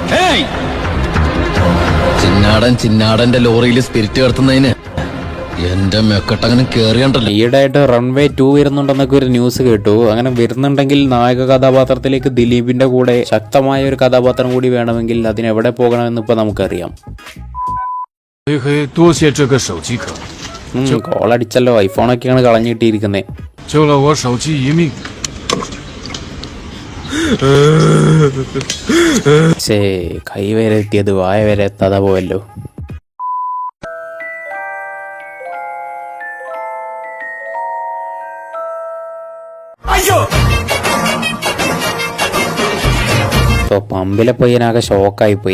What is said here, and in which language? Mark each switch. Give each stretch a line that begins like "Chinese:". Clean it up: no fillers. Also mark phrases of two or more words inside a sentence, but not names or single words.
Malayalam: ചിന്നാടന്റെ ലോറിയിൽ സ്പിരിറ്റ് കടത്തുന്നതിന് എന്റെ മെക്കട്ടങ്ങനെ കേറിയണ്ടല്ലോ. ഈയിടെയായിട്ട് റൺവേ 2 വരുന്നുണ്ടെന്നൊക്കെ ഒരു ന്യൂസ് കേട്ടു. അങ്ങനെ വരുന്നുണ്ടെങ്കിൽ നായക കഥാപാത്രത്തിലേക്ക് ദിലീപിന്റെ കൂടെ ശക്തമായ ഒരു കഥാപാത്രം കൂടി വേണമെങ്കിൽ അതിനെവിടെ പോകണമെന്ന് ഇപ്പൊ നമുക്കറിയാം.
Chinese: 多谢这个手机壳。
Malayalam: കോളടിച്ചല്ലോ. ഐഫോണൊക്കെയാണ് കളഞ്ഞിട്ടിരിക്കുന്നത്.
Chinese: 救了我手机一命。
Malayalam: കൈ വരെ എത്തിയത് വായ വരെ എത്താതെ പോയല്ലോ. പമ്പിലെ പയ്യനാകെ ഷോക്കായി പോയി.